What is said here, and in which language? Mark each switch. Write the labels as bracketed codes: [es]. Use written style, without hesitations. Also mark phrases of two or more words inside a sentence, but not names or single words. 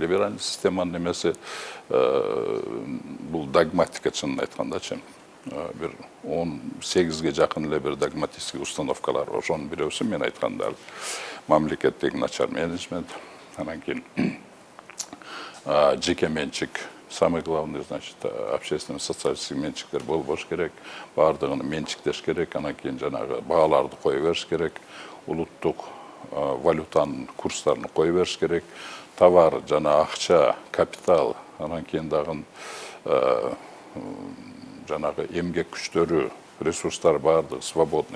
[ky] Либеральный системанын эмеси бул догматика, чынын айткандачы. Бир 18ге жакын эле бир [ru] догматический установкалар, [ky] ошонун бирөөсү мен айткандар. Мамлекеттеги начар менеджмент, анан кийин жеке менчик, [ru] самый главный, значит, общественный социалистический [ky] менчиктер болбош керек, бардыгын менчиктеш керек, анан кийин жанагы бааларды кое бериш керек, улуттук валютанын курстарын кое бериш керек, товар, жана акча, капитал, анан кийин дагы жанагы эмгек күчтөрү, ресурстар бардыгы свободный,